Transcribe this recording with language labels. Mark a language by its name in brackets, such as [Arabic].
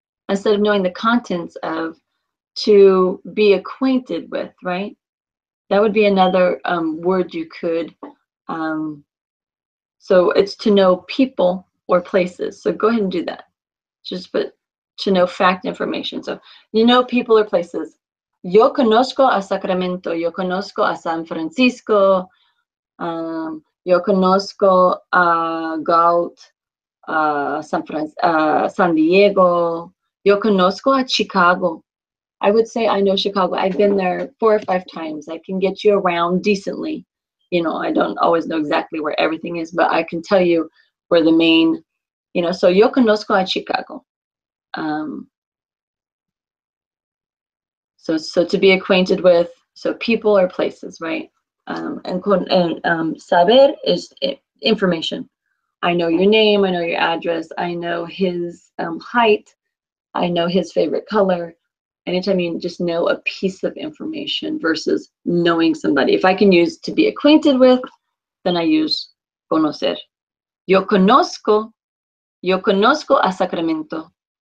[English] Instead of knowing the contents of, to be acquainted with, right? That would be another word you could. So it's to know people or places. So go ahead and do that. Just put to know fact information. So you know people or places. [Spanish] Yo conozco a Sacramento. Yo conozco a San Francisco. Yo conozco a Gaut, San Diego. Yo conozco a Chicago. [English] I would say I know Chicago. I've been there 4 or 5 times. I can get you around decently. You know, I don't always know exactly where everything is, but I can tell you where the main, so [Spanish] yo conozco a Chicago. [English] So to be acquainted with, so people or places, right? And saber is information. I know your name, I know your address, I know his height, I know his favorite color. Anytime you just know a piece of information versus knowing somebody. If I can use to be acquainted with, then I use conocer. [Spanish] Yo conozco a Sacramento.